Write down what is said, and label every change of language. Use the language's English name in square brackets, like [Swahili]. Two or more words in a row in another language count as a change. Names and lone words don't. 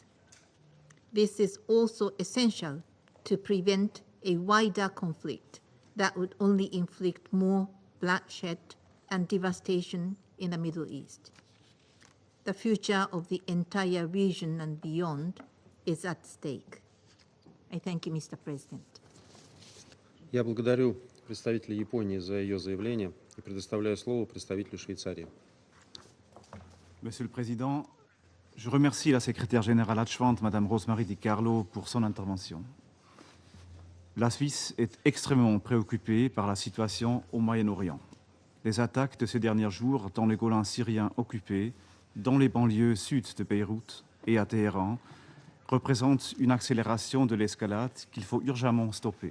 [English] This is also essential to prevent a wider conflict that would only inflict more bloodshed and devastation in the Middle East. The future of the entire region and beyond is at stake. I thank you, Mr. President. [Russian] Я благодарю представителя Японии за ее заявление и предоставляю слово представителю Швейцарии. [French] Monsieur le Président, je remercie la secrétaire générale adjointe, Madame Rosemary Di Carlo, pour son intervention. La Suisse est extrêmement préoccupée par la situation au Moyen-Orient. Les attaques de ces derniers jours dans les Golans syriens occupés, dans les banlieues sud de Beyrouth et à Téhéran, représentent une accélération de l'escalade qu'il faut urgemment stopper.